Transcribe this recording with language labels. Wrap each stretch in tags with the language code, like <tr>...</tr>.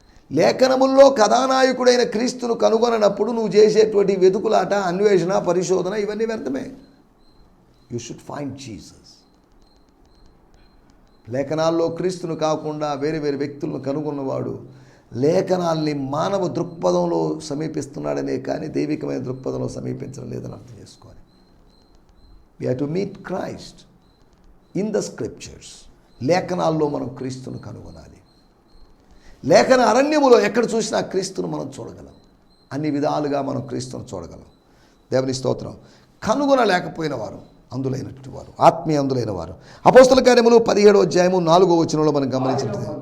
<te>లేఖనముల్లో కథానాయకుడైన క్రీస్తును కనుగొననప్పుడు నువ్వు చేసేటువంటి వెతుకులాట, అన్వేషణ, పరిశోధన ఇవన్నీ వ్యర్థమే.</te> <en>You should find Jesus.</en> <te>లేఖనాల్లో క్రీస్తును కాకుండా వేరే వేరే వ్యక్తులను కనుగొన్నవాడు లేఖనాల్ని మానవ దృక్పథంలో సమీపిస్తున్నాడనే కానీ దైవికమైన దృక్పథంలో సమీపించడం లేదని అర్థం చేసుకోవాలి.</te> <en>We have to meet Christ in the scriptures.</en> <te>లేఖనాల్లో మనం క్రీస్తును కనుగొనాలి. లేఖన అరణ్యములో ఎక్కడ చూసినా క్రీస్తును మనం చూడగలం. అన్ని విధాలుగా మనం క్రీస్తును చూడగలం. దేవుని స్తోత్రం. కనుగొనలేకపోయిన వారు అందులైనటువంటి వారు, ఆత్మీయ అందులైన వారు. అపోస్తల కార్యములు 17వ అధ్యాయము 4వ వచనంలో మనం గమనించినట్టు</te>